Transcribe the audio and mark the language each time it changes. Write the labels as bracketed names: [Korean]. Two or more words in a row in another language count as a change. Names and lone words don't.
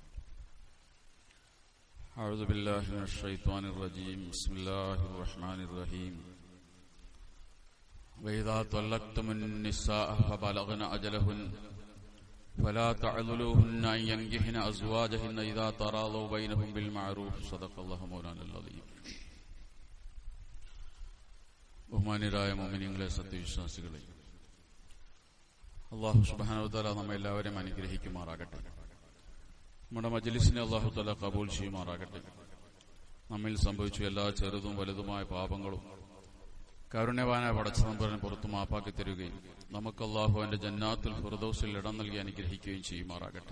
[Arabic] أعوذ بالله من الشيطان الرجيم. بسم الله الرحمن الرحيم. وإذا طلقتم النساء فبلغن أجلهن فلا تعذلوهن أن ينكحن أزواجهن إذا تراضوا بينهم بالمعروف. صدق الله مولانا العظيم. [Malayalam] ബഹുമാന്യരായ മുഅ്മിനീങ്ങളെ, സത്യവിശ്വാസികളെ, അല്ലാഹു [Arabic] سبحانه وتعالى [Malayalam] നമ്മെ എല്ലാവരെയും അനുഗ്രഹിക്കുമാറാകട്ടെ. നമ്മുടെ മജ്ലിസിനെ അല്ലാഹു തആല കബൂൽ ചെയ്യുമാറാകട്ടെ. നമ്മിൽ സംഭവിച്ച എല്ലാ ചെറുതും വലുതുമായ പാപങ്ങളും കാരുണ്യവാനായ പടച്ചതമ്പുരാൻ പുറത്തു മാപ്പാക്കി തരികയും നമുക്ക് അല്ലാഹു അവന്റെ ജന്നാത്തുൽ ഫിർദൗസിൽ ഇടം നൽകി അനുഗ്രഹിക്കുകയും ചെയ്യുമാറാകട്ടെ.